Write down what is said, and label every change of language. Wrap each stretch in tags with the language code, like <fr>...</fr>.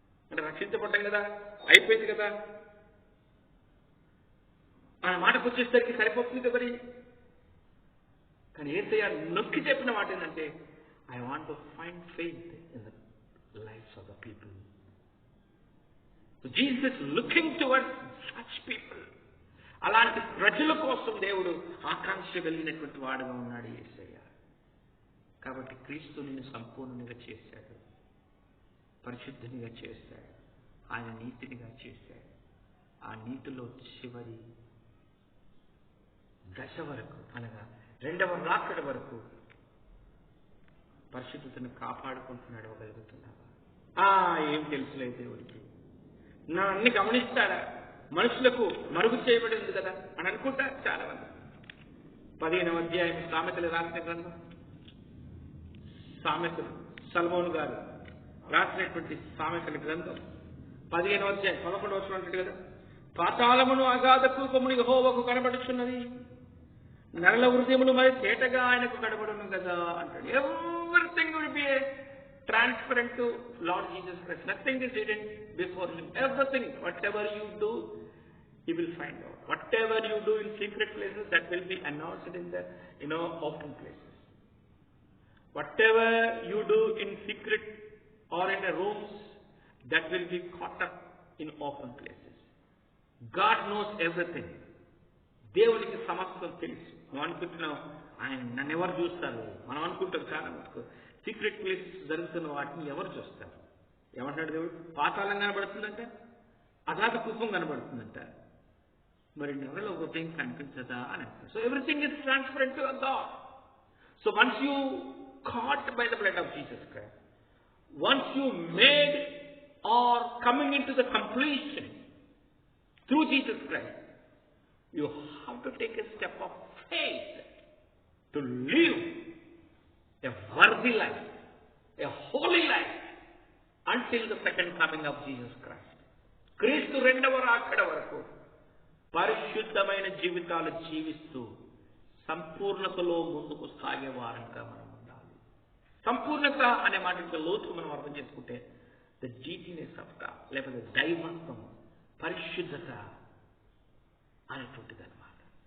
<te>అంటే రక్షించబడ్డాం కదా, అయిపోయింది కదా, ఆ మాటకు వచ్చేసరికి సరిపోతుంది కదా. కానీ యేసయ్య నొక్కి చెప్పిన మాట ఏంటంటే,</te> <en>I want to find faith in the lives of the people. So Jesus looking towards such people.</en> <te>అలాంటి ప్రజల కోసం దేవుడు ఆకాంక్ష కలిగినటువంటి వాడుగా ఉన్నాడు యేసయ్య. కాబట్టి క్రీస్తు నిన్ను సంపూర్ణంగా చేశాడు, పరిశుద్ధునిగా చేశాడు, ఆయన నీతినిగా చేశాడు. ఆ నీతిలో చివరి దశ వరకు, అనగా 2వ రాకడ వరకు పరిశుద్ధతను కాపాడుకుంటున్నాడు. గలుగుతున్నావా? ఏం తెలుసులే దేవుడికి, నా అన్ని గమనిస్తాడా, మనుషులకు మరుగు చేయబడి ఉంది కదా అని అనుకుంటారు చాలా మంది. 15వ అధ్యాయం సామెతలు రాసిన గ్రంథం, సామెతలు సల్మోన్ గారు రాసినటువంటి సామెతల గ్రంథం 15వ అధ్యాయం 11వ వచనం అంటాడు కదా, పాతాళమును అగాధ కూపమును యెహోవాకు కనబడుచున్నది, నరల హృదయములు మరి తేటగా ఆయనకు కనబడును కదా అంటాడు.</te> <en>Everything will be transparent to Lord Jesus Christ. Nothing is hidden before him. Everything, whatever you do, he will find out. Whatever you do in secret places, that will be announced in the open places. Whatever you do in secret or in the rooms, that will be caught up in open places. God knows everything.</en> <te>దేవునికి సమస్తం తెలుసు. మనం అనుకుంటున్నాం ఆయన నన్ను ఎవరు చూస్తారు, మనం అనుకుంటాం చాలా మటుకు</te> <en>secret places</en> <te>జరుగుతున్న వాటిని ఎవరు చూస్తారు. ఏమంటాడు దేవుడు? పాతాళం కనబడుతుందంట, అగాధ కూపం కనబడుతుందంట, మరి నెవరిలో హృదయం కనిపించదా అని అంటారు.</te> <en>So everything is transparent to God. So once you caught by the blood of Jesus Christ, once you made or coming into the completion through Jesus Christ, you have to take a step of faith to live a worthy life, a holy life until the second coming of Jesus Christ.</en> <te>క్రీస్తు 2వ రాకడ వరకు పరిశుద్ధమైన జీవితాలు జీవిస్తూ సంపూర్ణతలో ముందుకు సాగే వారంగా మనం ఉండాలి. సంపూర్ణత అనే మాట లోతు మనం అర్థం చేసుకుంటే</te> <en>the deityness of God,</en> <te>లేకపోతే దైవత్వం, పరిశుద్ధత అనేటువంటిది అనమాట.</te>